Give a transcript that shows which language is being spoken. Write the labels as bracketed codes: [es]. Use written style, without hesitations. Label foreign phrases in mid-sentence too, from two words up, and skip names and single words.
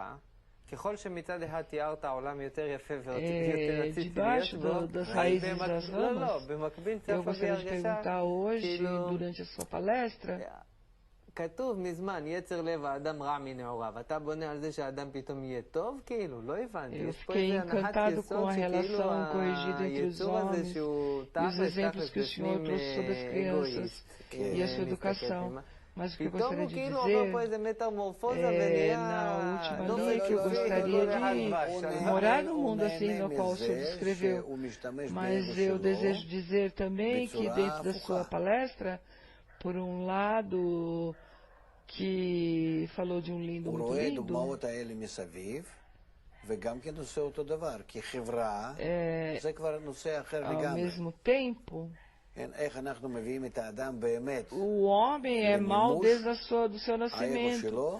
[he] ככל שמצד אחד תיארת עולם יותר יפה ויותר רציתי להיות בו, במקביל צפה בי הרגשה, כאילו, כתוב מזמן, יצר לב האדם רע מנעוריו. אתה בונה על זה שהאדם פתאום יהיה טוב? כאילו, לא הבנתי. יש פה איזה הנחת יסוד שכאילו היצור הזה שהוא תכלס בפנים אגואיסט. [pt] Mas o que eu [he] פתאום [pt] gostaria [he] הוא [pt] de [he] כאילו עובר [pt] dizer [he] פה איזה מטמורפוזה ונהיה... [pt] na última linha que eu gostaria de morar no mundo assim no qual o senhor descreveu, mas eu desejo dizer também que dentro da sua palestra, por um lado, que falou de um lindo muito lindo, ao mesmo tempo, o homem é mau desde do seu nascimento.